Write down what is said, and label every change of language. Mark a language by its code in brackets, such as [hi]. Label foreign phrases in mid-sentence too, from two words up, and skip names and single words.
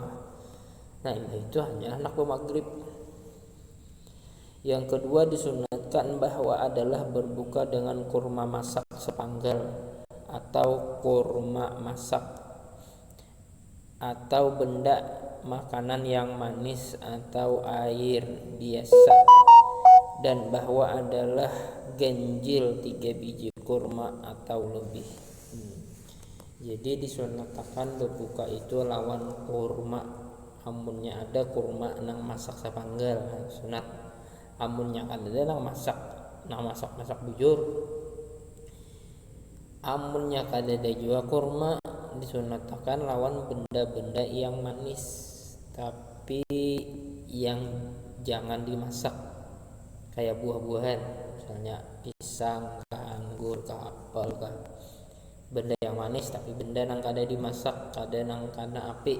[id] Nah, itu hanya anak maghrib. Yang kedua, disunatkan bahwa adalah berbuka dengan kurma masak sepanggal atau kurma masak atau benda makanan yang manis atau air biasa, dan bahwa adalah ganjil 3 biji kurma atau lebih. [bjn] Jadi disunatkan berbuka itu lawan kurma, amunnya ada kurma nang masak sepanggal sunat. Amunnya ada nang masak bujur. [id] Amunnya kadada juga kurma, disunatkan lawan benda-benda yang manis, tapi yang jangan dimasak, kayak buah-buahan, misalnya pisang, anggur, apel, benda yang manis tapi benda nang kada dimasak, kada nang kana api.